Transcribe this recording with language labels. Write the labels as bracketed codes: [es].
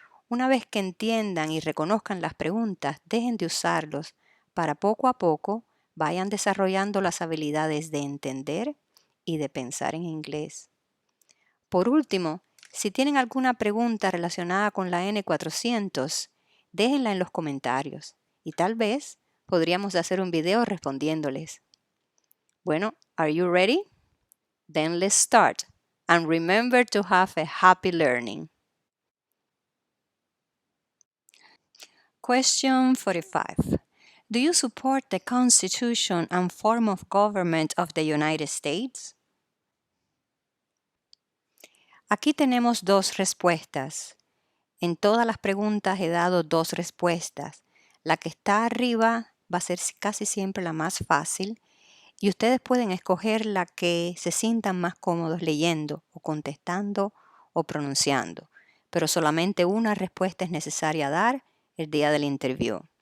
[es] Una vez que entiendan y reconozcan las preguntas, dejen de usarlos para poco a poco vayan desarrollando las habilidades de entender y de pensar en inglés. Por último, si tienen alguna pregunta relacionada con la N-400, déjenla en los comentarios y tal vez podríamos hacer un video respondiéndoles. [en] Bueno, are you ready? Then let's start. And remember to have a happy learning. Question 45. Do you support the Constitution and form of government of the United States? [es] Aquí tenemos dos respuestas. En todas las preguntas he dado dos respuestas. La que está arriba va a ser casi siempre la más fácil y ustedes pueden escoger la que se sientan más cómodos leyendo o contestando o pronunciando, pero solamente una respuesta es necesaria dar el día del interview.